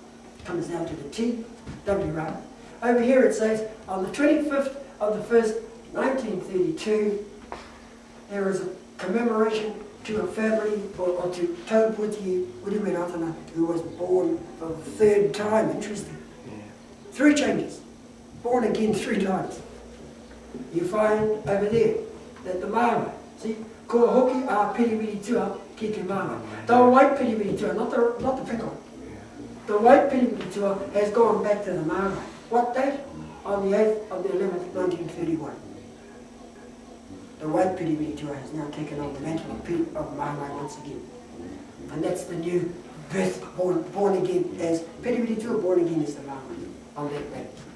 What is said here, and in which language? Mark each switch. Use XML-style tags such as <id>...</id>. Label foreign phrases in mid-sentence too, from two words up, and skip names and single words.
<en>It comes down to the TW Ratana. Over here it says, on the 25th of the 1st, 1932, there is a commemoration to a family, or to Tautoko Kereama Pene, who was born for the 3rd time. Interesting. 3 changes. Born again 3 times. You find over there that the Mangai, see,</en> <mi>ko hoki a Piriwiri tua ki te Mangai.</mi> <en>The white Piriwiri tua, not the pink one. The white Piriwiri tua has gone back to the Mangai. What date? On the 8th of the 11th, 1931. The white Piriwiri tua has now taken on the mantle of Mangai once again. And that's the new birth, born again as Piriwiri tua, born again as the Mangai on that date.</en>